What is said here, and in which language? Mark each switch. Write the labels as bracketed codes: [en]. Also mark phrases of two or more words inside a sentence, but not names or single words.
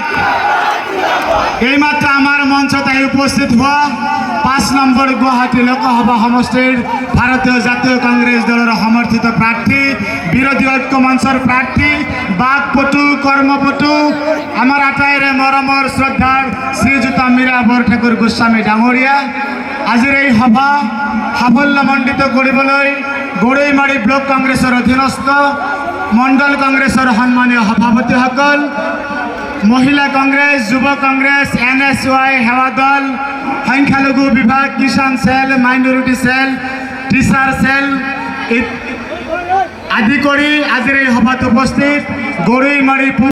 [as] এইমাত্র আমার মঞ্চ তাই উপস্থিত হওয়া ৫ নম্বর গুয়াহাটি লোকসভা সমষ্টির ভারতীয় জাতীয় কংগ্রেস দলের সমর্থিত প্রার্থী, বিরোধী ঐক্য মঞ্চের প্রার্থী, বাকপটু কর্মপটু আমার আটাইরে মরমর শ্রদ্ধার শ্রীযুত মীরাবর ঠাকুর গোস্বামী ডাঙরিয়া আজিৰ এই সভা সাফল্যমণ্ডিত কৰিবলৈ গৰৈমাৰী ব্লক কংগ্ৰেছৰ অধীনস্থ মণ্ডল কংগ্ৰেছৰ সন্মানীয় সভাপতিসকল, মহিলা কংগ্রেস, যুব কংগ্রেস, NSY সেৱা দল, সংখ্যালঘু বিভাগ, কিষাণ সেল, মাইনৰিটি সেল, টিচাৰ সেল আদি কৰি আজিৰ এই সভাত উপস্থিত গৰৈমাৰী